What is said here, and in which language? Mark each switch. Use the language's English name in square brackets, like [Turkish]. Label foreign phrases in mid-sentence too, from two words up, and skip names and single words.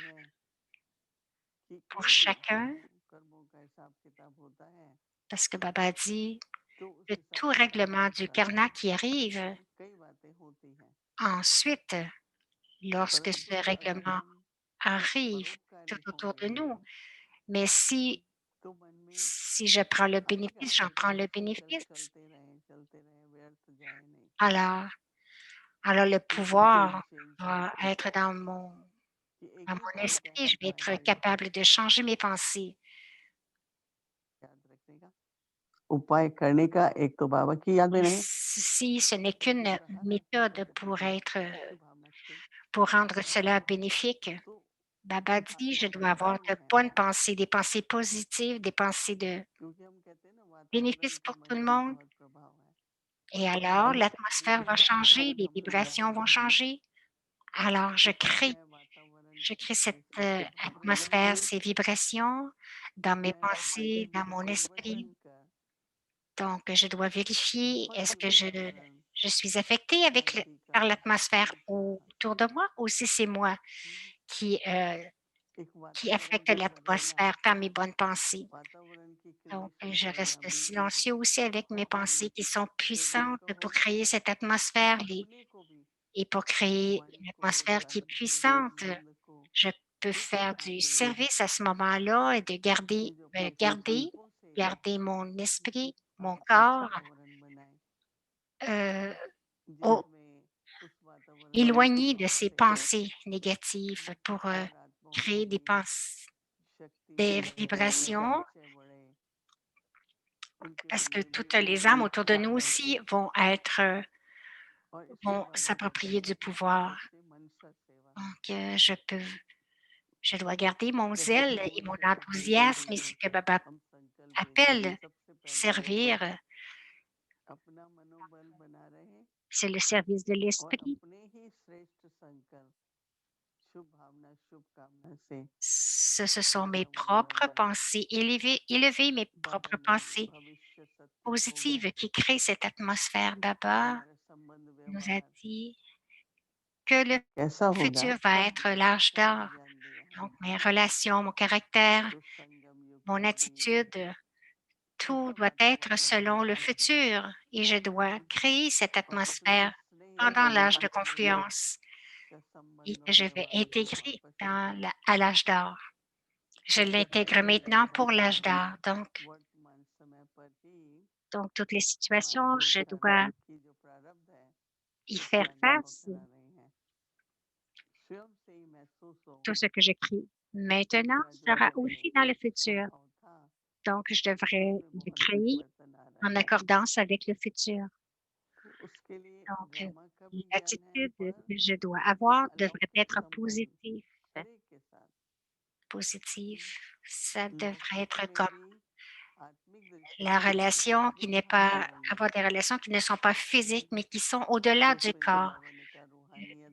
[French] pour chacun parce que Baba dit le tout règlement du karma qui arrive ensuite, lorsque ce règlement arrive tout autour de nous. Mais si Si je prends le bénéfice, j'en prends le bénéfice. [Hindi] चलते रहें, व्यर्थ जाए नहीं। [French] Alors alors le [Hindi] तो इसे [French] pouvoir [Hindi] चेंज [French] va [Hindi] करके [French] être [Hindi] कि एक [French] dans [Hindi] ही [French] mon [Hindi] तरीका [French] esprit, [Hindi] है [French] je vais être [Hindi] माइंड [French] capable de changer mes pensées. [Hindi] याद रखने का, उपाय करने का। एक तो बाबा की याद में [French] Et [Hindi] रहे, [French] si ce n'est [Hindi] दूसरा [French] qu'une [Hindi] दूसरा हर [French] méthode [Hindi] पद्धति में शुभ भावना से [French] pour rendre [Hindi] बाबा [French] cela bénéfique, [Hindi] तो [French] Baba dit, je dois avoir [Hindi] वातावरण [French] de [Hindi] है [French] bonnes [Hindi] हमारा, [French] pensées, des pensées positives, des pensées de [Hindi] क्योंकि हम कहते हैं ना वातावरण [French] bénéfice [Hindi] का [French] pour tout [Hindi] मन [French] le [Hindi] पे [French] monde. [Hindi] बहुत प्रभाव है। [French] Et alors, [Hindi] ऐसा [French] l'atmosphère va [Hindi] नेगेटिव [French] changer, les [Hindi] वातावरण हम पैदा [French] vibrations vont [Hindi] करते हैं [French] changer. Alors, [Hindi] तो मैं वातावरण [French] je crée cette [Hindi] से शुभ भावना [French] atmosphère, ces vibrations dans mes [Hindi] मैं [French] pensées, dans mon esprit. [Hindi] बनकर [French] Donc, je dois vérifier, [Hindi] बहुत [French] est-ce [Hindi] से [French] que [Hindi] वातावरण [French] je suis affectée avec [Hindi] शांति का [French] par l'atmosphère [Hindi] संचार [French] autour de moi ou si c'est moi हम्म, qui, euh, [Hindi] एक [French] qui [Hindi] वातावरण [French] affecte [Hindi] जो बदलेगा, [French] l'atmosphère par mes bonnes pensées. [Hindi] वातावरण की [French] Donc, [Hindi] क्रिएशन [French] je [Hindi] करना [French] reste [Hindi] भी [French] silencieux aussi avec mes pensées qui sont puissantes [Hindi] कहो [French] pour créer cette [Hindi] या [French] atmosphère [Hindi] अपने को भी [French] et pour créer [Hindi] माइंड [French] une [Hindi] को [French] atmosphère qui est [Hindi] प्रारब्ध [French] puissante. [Hindi] संबंध को [French] Je peux [Hindi] इस [French] faire [Hindi] प्रकार [French] du [Hindi] से रखें [French] service à ce moment-là et de [Hindi] कि जो अपने [French] garder, [Hindi] संकल्पों से [French] garder mon esprit, mon [Hindi] आप [French] corps [Hindi] वातावरण बनाएं [French] euh, au- [Hindi] जिसमें उस वातावरण के [French] éloigné de [Hindi] प्रभाव [French] ces [Hindi] से [French] pensées négatives pour [Hindi] सकारात्माओं [French] créer des [Hindi] की [French] pensées, [Hindi] शक्ति [French] des [Hindi] बढ़े, उनका [French] vibrations, [Hindi] परिचय बढ़े, उनके [French] parce que [Hindi] लिए भी [French] toutes [Hindi] वो [French] les âmes autour de nous [Hindi] बढ़ते [French] aussi [Hindi] रहें। [French] vont être, [Hindi] और इसलिए [French] vont [Hindi] बाबा कहते [French] s'approprier [Hindi] हैं [French] du pouvoir. [Hindi] सच्चे मन से सेवा, [French] Donc, je dois garder mon [Hindi] जैसे कि [French] zèle et [Hindi] गुरु [French] mon [Hindi] शब्द बोलते [French] enthousiasme et [Hindi] समय [French] ce que Baba [Hindi] हम संकल्प लेते हैं [French] appelle [Hindi] सबसे पहले [French] servir, [Hindi] अपना मनोबल बना रहे [French] c'est le service de [Hindi] और [French] l'esprit. [Hindi] अपने ही श्रेष्ठ संकल्प शुभ भावना शुभ कामना से [French] Ce sont mes [Hindi] वातावरण [French] propres [Hindi] बनाए। [French] pensées élevées, mes [Hindi] बाबा [French] propres [Hindi] ने [French] pensées [Hindi] भविष्य सत्य होगा, [French] positives qui créent cette atmosphère. Baba [Hindi] हमारा संबंध [French] nous a [Hindi] व्यवहार [French] dit que le [Hindi] कैसा होगा, [French] futur va être l'âge [Hindi] इसका भी [French] d'or. [Hindi] ज्ञान दिया है। [French] Donc, mes relations, mon caractère, [Hindi] तो संगम युग [French] mon [Hindi] में भी [French] attitude, tout [Hindi] ऐसा [French] doit être [Hindi] वातावरण [French] selon le [Hindi] बनाए [French] futur et je dois créer cette [Hindi] और अपने [French] atmosphère [Hindi] स्नेह [French] pendant l'âge de [Hindi] वात्सल्य [French] confluence [Hindi] का [French] et [Hindi] संबंध [French] que [Hindi] और [French] je vais [Hindi] व्यवहार को [French] intégrer [Hindi] वापस लाए। [French] à l'âge d'or. Je [Hindi] इससे [French] l'intègre [Hindi] पहले [French] maintenant pour l'âge d'or. [Hindi] वर्तमान समय पर ही [French] Donc, toutes les [Hindi] हमारे [French] situations, je dois [Hindi] संकल्प की जो प्रारब्ध है [French] y [Hindi] उसके [French] faire [Hindi] अनुभव [French] face. [Hindi] करा रहे हैं। स्वयं से ही महसूस हो [French] Tout ce que j'écris [Hindi] कि [French] maintenant [Hindi] मेरा जो [French] sera [Hindi] पहले [French] aussi dans le futur. [Hindi] स्वभाव था [French] Donc, je devrais [Hindi] उसमें [French] le [Hindi] बहुत [French] créer [Hindi] परिवर्तन आ रहा [French] en [Hindi] है। [French] accordance avec le futur. [Hindi] तो उसके लिए [French] Donc, [Hindi] ड्रामा का भी ज्ञान है, [French] l'attitude [Hindi] पर [French] que je dois [Hindi] एक [French] avoir devrait [Hindi] अलौकिक [French] être [Hindi] संबंध [French] positive. [Hindi] हर एक के साथ, [French] Positive. Ça devrait [Hindi] लौकिक [French] être [Hindi] में [French] comme [Hindi] भी आत्मिक दृष्टि [French] la [Hindi] से [French] relation qui [Hindi] शुभ [French] n'est pas, [Hindi] वातावरण में [French] avoir des relations qui ne sont pas physiques, mais qui sont au-delà [Hindi] जो [French] du [Hindi] प्रेम [French] corps. [Hindi] भावनिका रूहानियत